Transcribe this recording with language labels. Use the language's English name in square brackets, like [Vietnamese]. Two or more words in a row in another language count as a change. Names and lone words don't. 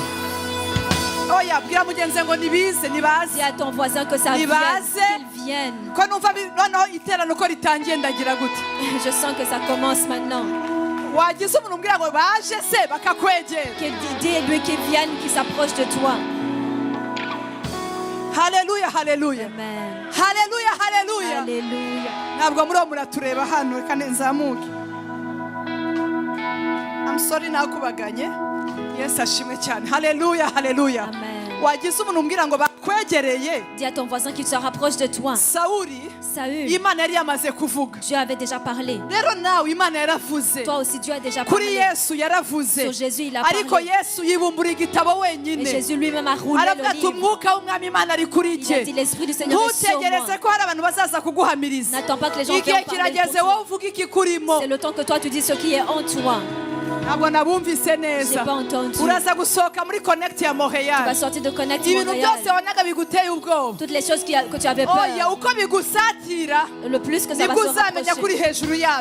[French] Dis à ton voisin que ça vienne, qu'il vienne. Je sens que ça commence maintenant. Dis-lui qu'il vienne, qu'il s'approche de toi. Hallelujah, hallelujah. Amen. Hallelujah, hallelujah. [English] I'm sorry nakubaganye. [Kinyarwanda] Yes, ashimwe cyane. Hallelujah, hallelujah. Wagize umuntu umbwira ngo bakwegereye. [French] Dis à ton voisin qu'il se rapproche de toi. [Kinyarwanda] Saül, Imana yari yamaze kuvuga. [French] Dieu avait déjà parlé. [Kinyarwanda] Rero nawe Imana yaravuze. [French] Toi aussi Dieu a déjà parlé. [Kinyarwanda] Kuri Yesu yaravuze. [French] Sur Jésus il a parlé. [Kinyarwanda] Ariko Yesu yibumbura igitabo wenyine. [French] Et Jésus lui-même a roulé le livre. [Kinyarwanda] Umwuka w'Umwami Imana ari kuri [French] Il a dit l'esprit du Seigneur est sur moi. Ntutegereze ko hari abantu bazaza kuguhamiriza. N'attends pas que les gens viennent parler pour toi. C'est le temps que toi tu dis ce qui est en toi. J'ai pas entendu. Tu vas sortir de Connect Montréal. Toutes les choses que tu avais peur. Le plus que ça va se rapprocher.